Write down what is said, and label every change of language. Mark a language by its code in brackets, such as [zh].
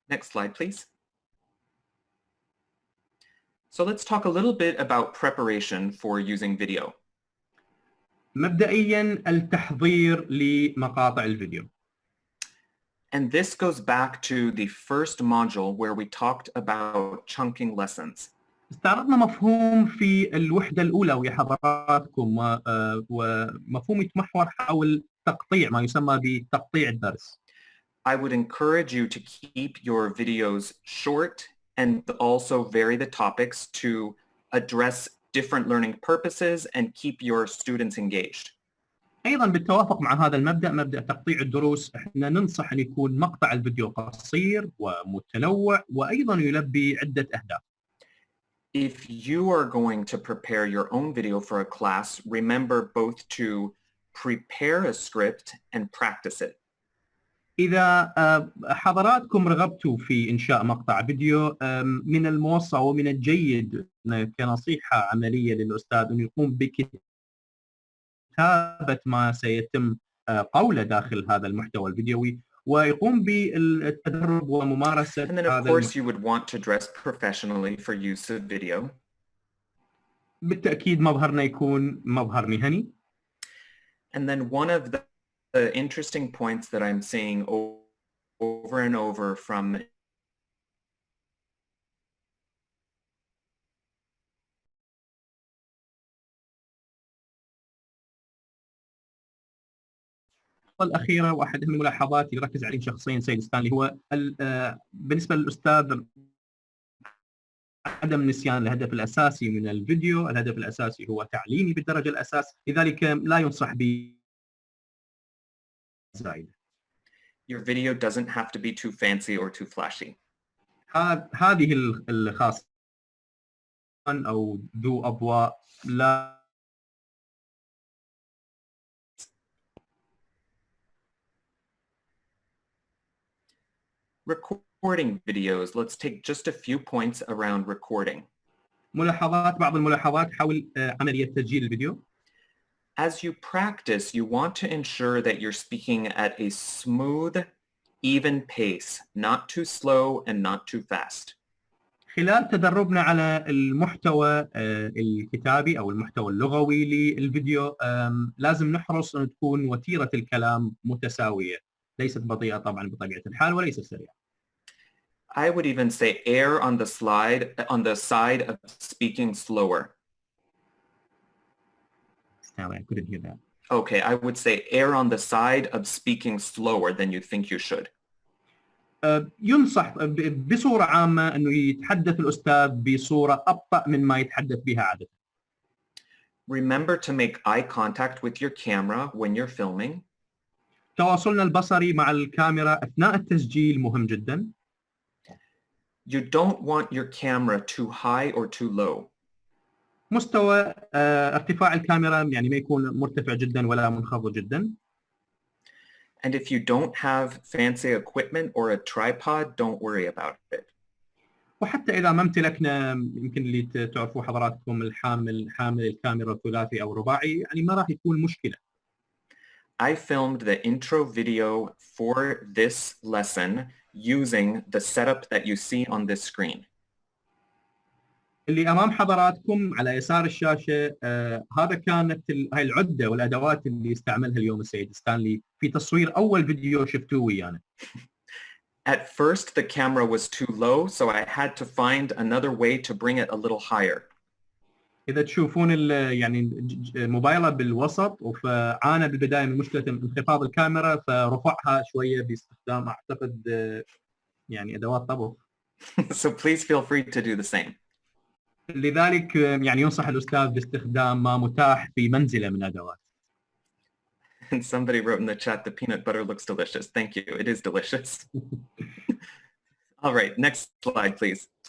[en] Next slide, please. So let's talk a little bit about preparation for using video. [ar] مبدئيا التحضير لمقاطع الفيديو. [en] And this goes back to the first module where we talked about chunking lessons. [ar] استعرضنا مفهوم في الوحدة الأولى ويا حضراتكم ومفهوم يتمحور حول تقطيع ما يسمى بتقطيع الدرس. [en] I would encourage you to keep your videos short and also vary the topics to address different learning purposes and keep your students engaged. [ar] أيضا بالتوافق مع هذا المبدأ مبدأ تقطيع الدروس احنا ننصح أن يكون مقطع الفيديو قصير ومتنوع وأيضا يلبي عدة أهداف. [en] If you are going to prepare your own video for a class, remember both to prepare a script and practice it. [ar] إذا حضراتكم رغبتوا في إنشاء مقطع فيديو من الموصى ومن الجيد كنصيحة عملية للأستاذ أن يقوم بكتابة ما سيتم قوله داخل هذا المحتوى الفيديوي ويقوم بالتدرب وممارسة. [en] And then of course you would want to dress professionally for use of video. [ar] بالتأكيد مظهرنا يكون مظهر مهني. [en] And then one of the interesting points that I'm seeing over and over from [ar] الأخيرة واحد من الملاحظات اللي ركز عليه شخصيا سيد ستانلي هو بالنسبة للأستاذ عدم نسيان الهدف الأساسي من الفيديو. الهدف الأساسي هو تعليمي بالدرجة الأساس لذلك لا ينصح ب زائد. [en] Your video doesn't have to be too fancy or too flashy. [ar] هذه الخاصة أو ذو أضواء لا [en] Recording videos. Let's take just a few points around recording. [ar] بعض الملاحظات حول عملية تسجيل الفيديو. [en] As you practice, you want to ensure that you're speaking at a smooth, even pace, not too slow and not too fast. [ar] خلال تدربنا على المحتوى الكتابي أو المحتوى اللغوي للفيديو لازم نحرص أن تكون وتيرة الكلام متساوية، ليست بطيئة طبعا بطبيعة الحال وليست سريعة. [en] I would even say err on the side of speaking slower. I couldn't hear that. Okay, I would say err on the side of speaking slower than you think you should. [ar] ينصح بصورة عامة أنه يتحدث الأستاذ بصورة أبطأ من ما يتحدث بها عادة. [en] Remember to make eye contact with your camera when you're filming. [ar] تواصلنا البصري مع الكاميرا أثناء التسجيل مهم جدا. [en] You don't want your camera too high or too low. [ar] مستوى ارتفاع الكاميرا يعني ما يكون مرتفع جدا ولا منخفض جدا. [en] And if you don't have fancy equipment or a tripod, don't worry about it. [ar] وحتى إذا ما امتلكنا يمكن اللي تعرفوا حضراتكم حامل الكاميرا ثلاثي أو رباعي يعني ما راح يكون مشكلة. [en] I filmed the intro video for this lesson using the setup that you see on this screen. [ar] اللي أمام حضراتكم على يسار الشاشة هذا كانت هاي العدة والأدوات اللي استعملها اليوم السيد ستانلي في تصوير أول فيديو شفتوه ويانا. [en] At first the camera was too low, so I had to find another way to bring it a little higher. [ar] إذا تشوفون يعني موبايله بالوسط وعانى بالبداية من مشكلة انخفاض الكاميرا فرفعها شوية باستخدام أعتقد يعني أدوات طبخ. [en] So please feel free to do the same. [ar] لذلك يعني ينصح الأستاذ باستخدام ما متاح في منزله من أدوات. [en] And somebody wrote in the chat, the peanut butter looks delicious. Thank you. It is delicious. All right, next slide, please.